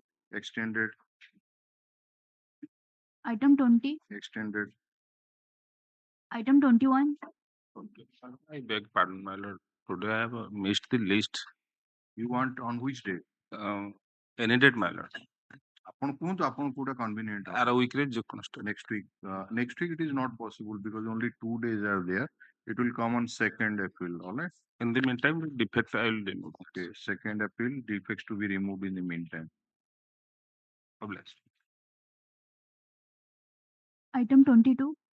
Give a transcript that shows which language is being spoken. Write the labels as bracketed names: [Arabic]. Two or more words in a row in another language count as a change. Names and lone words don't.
[English] Extended. item 20, Extended. item 21, Okay. I beg pardon, my lord. Today I have missed the list. You want on which day? Any date, my lord. [Odia] ଆପଣ କୁହନ୍ତୁ ଆପଣ କୋଉଟା convenient ହବ? Ara week ରେ ଯେକୌଣସି [English] Next week. Next week it is not possible because only 2 days are there. It will come on 2nd April. All right. In the meantime, the defect I will remove. Okay. 2nd April defects to be removed in the meantime. God bless. item 22,